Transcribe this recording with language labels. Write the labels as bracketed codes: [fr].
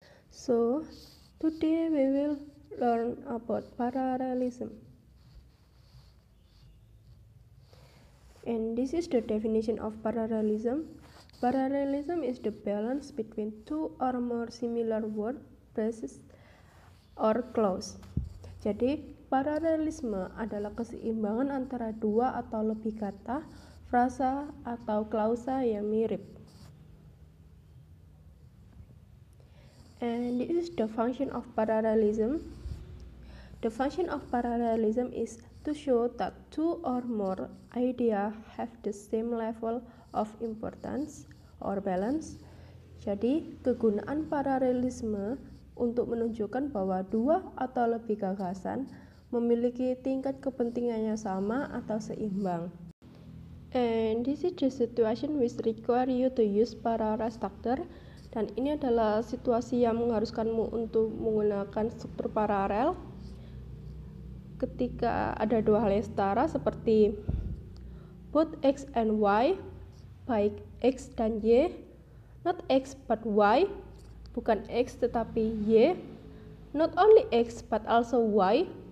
[en] So today we will learn about parallelism. And this is the definition of parallelism. Parallelism is the balance between two or more similar words, phrases, or clauses. [id] Jadi paralelisme adalah keseimbangan antara dua atau lebih kata, frasa, atau klausa yang mirip. [en] And this is the function of parallelism. The function of parallelism is to show that two or more ideas have the same level of importance or balance. [id] Jadi, kegunaan paralelisme untuk menunjukkan bahwa dua atau lebih gagasan memiliki tingkat kepentingannya sama atau seimbang. [en] And this is the situation which require you to use parallel structure. [id] Dan ini adalah situasi yang mengharuskanmu untuk menggunakan struktur paralel ketika ada dua hal yang setara seperti [en] both x and y, [id] baik x dan y, [en] not x but y, [id] bukan x tetapi y, [en] not only x but also y,